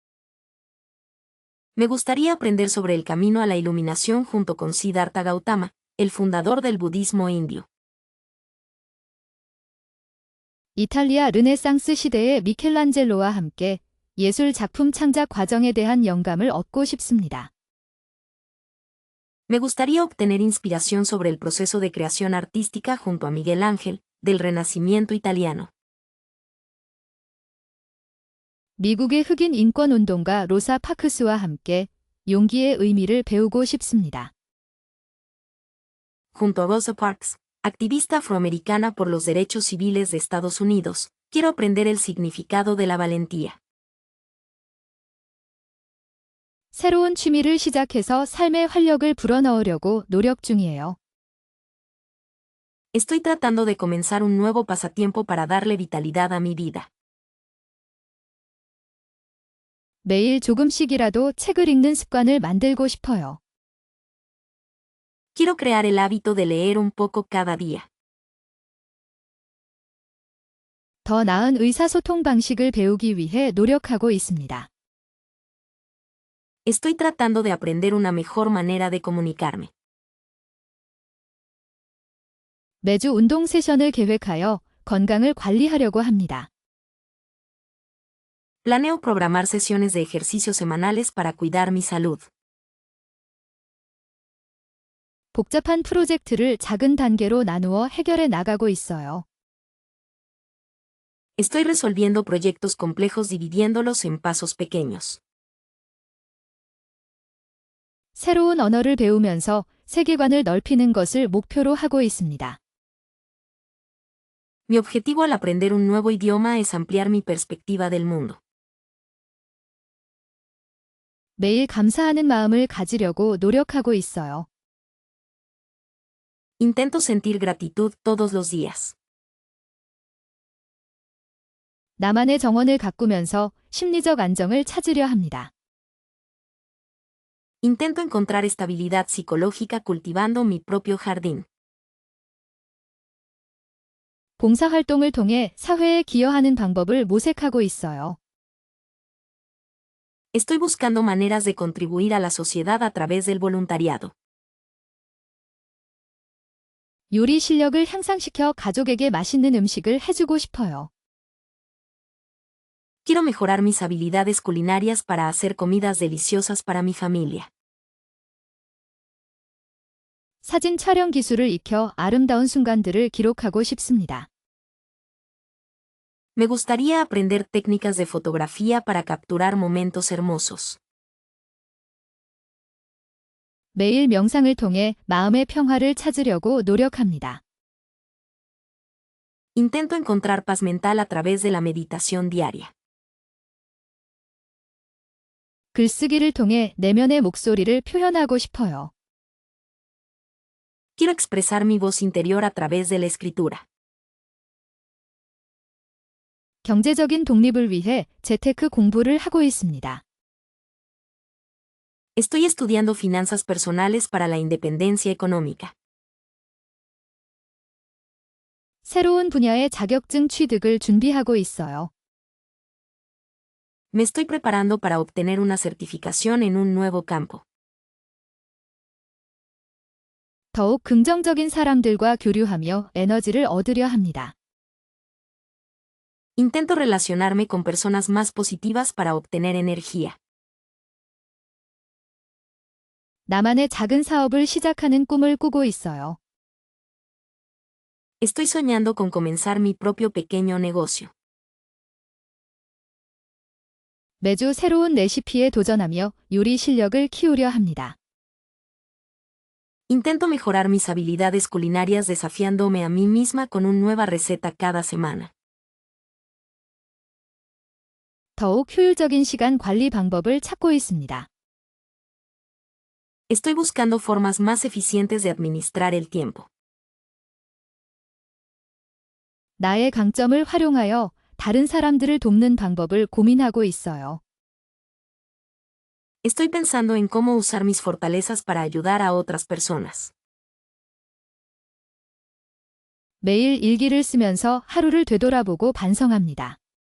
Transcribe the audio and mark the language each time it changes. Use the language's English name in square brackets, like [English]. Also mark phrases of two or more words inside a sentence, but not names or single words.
[Spanish] Me gustaría aprender sobre el camino a la iluminación junto con Siddhartha Gautama, el fundador del budismo indio. [Korean] 이탈리아 르네상스 시대의 미켈란젤로와 함께 예술 작품 창작 과정에 대한 영감을 얻고 싶습니다. [Spanish] Me gustaría obtener inspiración sobre el proceso de creación artística junto a Miguel Ángel, del Renacimiento italiano. [Korean] 미국의 흑인 인권 운동가 로사 파크스와 함께 용기의 의미를 배우고 싶습니다. [Spanish] Junto a Rosa Parks, activista afroamericana por los derechos civiles de Estados Unidos, quiero aprender el significado de la valentía. [Korean] 새로운 취미를 시작해서 삶의 활력을 불어넣으려고 노력 중이에요. [Spanish] Estoy tratando de comenzar un nuevo pasatiempo para darle vitalidad a mi vida. [Korean] 매일 조금씩이라도 책을 읽는 습관을 만들고 싶어요. [Spanish] Quiero crear el hábito de leer un poco cada día. [Korean] 더 나은 의사소통 방식을 배우기 위해 노력하고 있습니다. [Spanish] Estoy tratando de aprender una mejor manera de comunicarme. [Korean] 매주 운동 세션을 계획하여 건강을 관리하려고 합니다. [Spanish] Planeo programar sesiones de ejercicio semanales para cuidar mi salud. [Korean] 복잡한 프로젝트를 작은 단계로 나누어 해결해 나가고 있어요. [Spanish] Estoy resolviendo proyectos complejos dividiéndolos en pasos pequeños. [Korean] 새로운 언어를 배우면서 세계관을 넓히는 것을 목표로 하고 있습니다. [Spanish] Mi objetivo al aprender un nuevo idioma es ampliar mi perspectiva del mundo. [Korean] 매일 감사하는 마음을 가지려고 노력하고 있어요. [Spanish] Intento sentir gratitud todos los días. [Korean] 나만의 정원을 가꾸면서 심리적 안정을 찾으려 합니다. [Spanish] Intento encontrar estabilidad psicológica cultivando mi propio jardín. [Korean] 봉사활동을 통해 사회에 기여하는 방법을 모색하고 있어요. [Spanish] Estoy buscando maneras de contribuir a la sociedad a través del voluntariado. [Korean] 요리 실력을 향상시켜 가족에게 맛있는 음식을 해주고 싶어요. [Spanish] Quiero mejorar mis habilidades culinarias para hacer comidas deliciosas para mi familia. [Korean] 사진 촬영 기술을 익혀 아름다운 순간들을 기록하고 싶습니다. [Spanish] Me gustaría aprender técnicas de fotografía para capturar momentos hermosos. [Korean] 매일 명상을 통해 마음의 평화를 찾으려고 노력합니다. [Spanish] Intento encontrar paz mental a través de la meditación diaria. [Korean] 글쓰기를 통해 내면의 목소리를 표현하고 싶어요. [Spanish] Quiero expresar mi voz interior a través de la escritura. [Korean] 경제적인 독립을 위해 재테크 공부를 하고 있습니다. [Spanish] Estoy estudiando finanzas personales para la independencia económica. [Korean] 새로운 분야의 자격증 취득을 준비하고 있어요. [Spanish] Me estoy preparando para obtener una certificación en un nuevo campo. [Korean] 더욱 긍정적인 사람들과 교류하며 에너지를 얻으려 합니다. [Spanish] Intento relacionarme con personas más positivas para obtener energía. [Korean] 나만의 작은 사업을 시작하는 꿈을 꾸고 있어요. [Spanish] Estoy soñando con comenzar mi propio pequeño negocio. [Korean] 매주 새로운 레시피에 도전하며 요리 실력을 키우려 합니다. [Spanish] Intento mejorar mis habilidades culinarias desafiándome a mí misma con una nueva receta cada semana. [Korean] 더욱 효율적인 시간 관리 방법을 찾고 있습니다. [Spanish] Estoy buscando formas más eficientes de administrar el tiempo. [Korean] 나의 강점을 활용하여 다른 사람들을 돕는 방법을 고민하고 있어요. [Spanish] Estoy pensando en cómo usar mis fortalezas para ayudar a otras personas. [Korean] 매일 일기를 쓰면서 하루를 되돌아보고 반성합니다.